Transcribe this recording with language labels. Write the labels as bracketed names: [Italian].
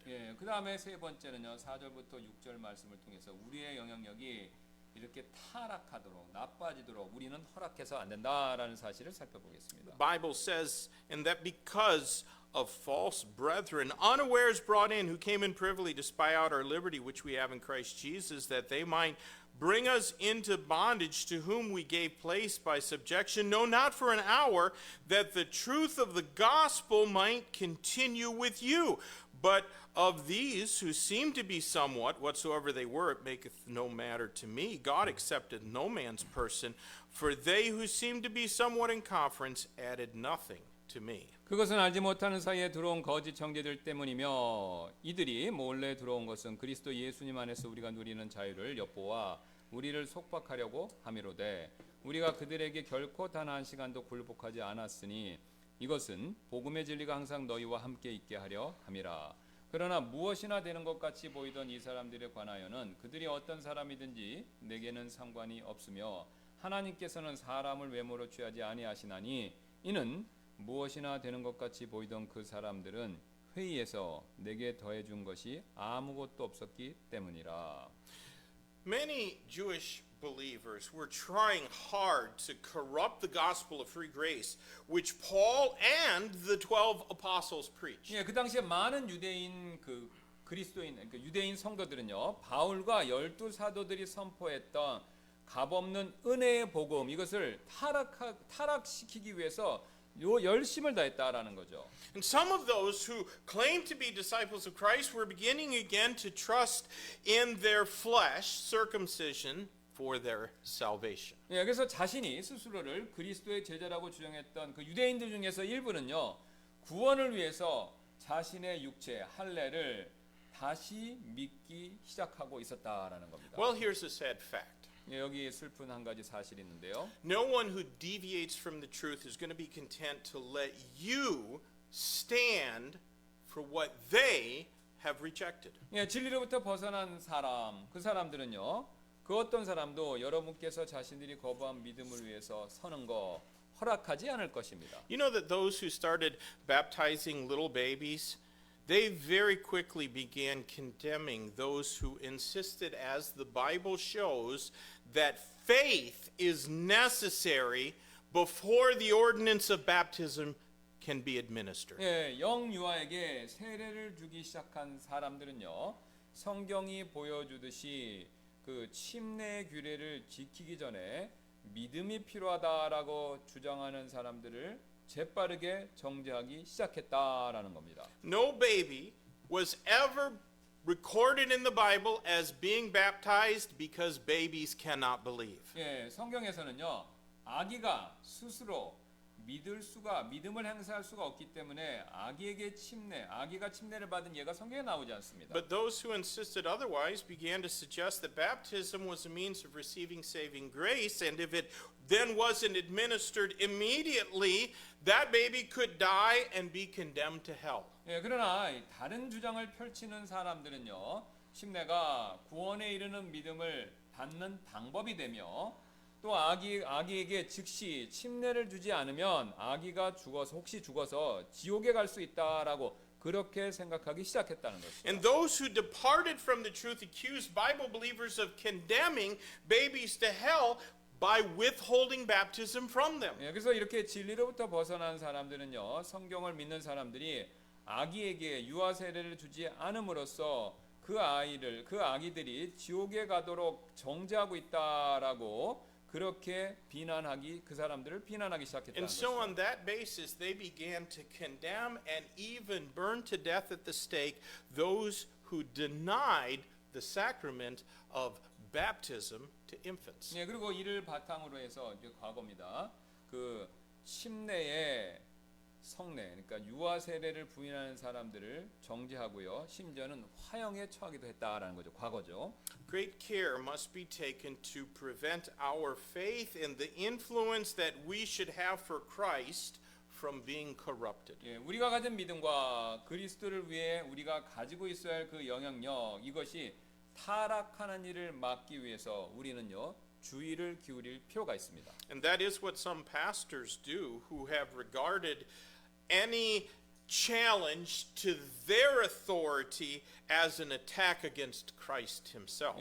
[Korean] 예, 그 다음에 세 번째는요, 4절부터 6절 말씀을 통해서 우리의 영향력이 이렇게 타락하도록 나빠지도록 우리는 허락해서 안 된다라는 사실을 살펴보겠습니다. [English] The Bible says, and that because of false brethren, unawares brought in, who came in privily to spy out our liberty which we have in Christ Jesus, that they might bring us into bondage, to whom we gave place by subjection, no, not for an hour, that the truth of the gospel might continue with you. But of these who seem to be somewhat, whatsoever they were, it maketh no matter to me. God accepted no man's person, for they who seemed to be somewhat in conference added nothing to me. [Korean] 그것은 알지 못하는 사이에 들어온 거짓 형제들 때문이며 이들이 몰래 들어온 것은 그리스도 예수님 안에서 우리가 누리는 자유를 엿보아 우리를 속박하려고 함이로되 우리가 그들에게 결코 단 한 시간도 굴복하지 않았으니 이것은 복음의 진리가 항상 너희와 함께 있게 하려 함이라. 그러나 무엇이나 되는 것 같이 보이던 이 사람들에 관하여는 그들이 어떤 사람이든지 내게는 상관이 없으며 하나님께서는 사람을 외모로 취하지 아니하시나니 이는 무엇이나 되는 것 같이 보이던 그 사람들은 회의에서 내게 더해 준 것이 아무것도 없었기 때문이라. [English] Many Jewish believers were trying hard to corrupt the gospel of free grace, which Paul and the 12 apostles preached. [Korean] 예, 그 당시에 많은 유대인 그리스도인 유대인 성도들은요, 바울과 12 사도들이 선포했던 값없는 은혜의 복음 이것을 타락시키기 위해서 열심을 다했다라는 거죠. [English] And some of those who claimed to be disciples of Christ were beginning again to trust in their flesh, circumcision, for their salvation. [Korean] 예, 그래서 자신이 스스로를 그리스도의 제자라고 주장했던 그 유대인들 중에서 일부는요, 구원을 위해서 자신의 육체 할례를 다시 믿기 시작하고 있었다라는 겁니다. [English] Well, here's a sad fact. [Korean] 예, 여기 슬픈 한 가지 사실이 있는데요. [English] No one who deviates from the truth is going to be content to let you stand for what they have rejected. [Korean] 예, 진리로부터 벗어난 사람, 그 사람들은요, 그 어떤 사람도 여러분께서 자신들이 거부한 믿음을 위해서 서는 거 허락하지 않을 것입니다. [English] You know that those who started baptizing little babies, they very quickly began condemning those who insisted, as the Bible shows, that faith is necessary before the ordinance of baptism can be administered. [Korean] 예, 영유아에게 세례를 주기 시작한 사람들은요, 성경이 보여주듯이 그 침례 규례를 지키기 전에 믿음이 필요하다라고 주장하는 사람들을 재빠르게 정죄하기 시작했다라는 겁니다. [English] No baby was ever recorded in the Bible as being baptized because babies cannot believe. [Korean] 예, 성경에서는요, 아기가 스스로 믿음을 행사할 수가 없기 때문에 아기가 침례를 받은 예가 성경에 나오지 않습니다. [English] But those who insisted otherwise began to suggest that baptism was a means of receiving saving grace, and if it then wasn't administered immediately, that baby could die and be condemned to hell. [Korean] 예, 그러나 다른 주장을 펼치는 사람들은요, 침례가 구원에 이르는 믿음을 받는 방법이 되며 또 아기에게 즉시 침례를 주지 않으면 아기가 혹시 죽어서 지옥에 갈 수 있다라고 그렇게 생각하기 시작했다는 것이죠. [English] And those who departed from the truth accused Bible believers of condemning babies to hell by withholding baptism from them. [Korean] 예, 그래서 이렇게 진리로부터 벗어난 사람들은요, 성경을 믿는 사람들이 아기에게 유아 세례를 주지 않음으로써 그 아기들이 지옥에 가도록 정죄하고 있다라고 그렇게 그 사람들을 비난하기 시작했다는 [English] And so [Korean] 것이죠. [English] on that basis, they began to condemn and even burn to death at the stake those who denied the sacrament of baptism to infants. [Korean] 예, 그리고 이를 바탕으로 해서 이제 과거입니다. 그 침례의 성례, 그러니까 유아 세례를 부인하는 사람들을 정죄하고요. 심지어는 화형에 처하기도 했다라는 거죠. 과거죠. [English] Great care must be taken to prevent our faith and the influence that we should have for Christ from being corrupted. [Korean] 예, 우리가 가진 믿음과 그리스도를 위해 우리가 가지고 있어야 할 그 영향력, 이것이 타락하는 일을 막기 위해서 우리는요, 주의를 기울일 필요가 있습니다. [English] And that is what some pastors do who have regarded any challenge to their authority as an attack against Christ himself.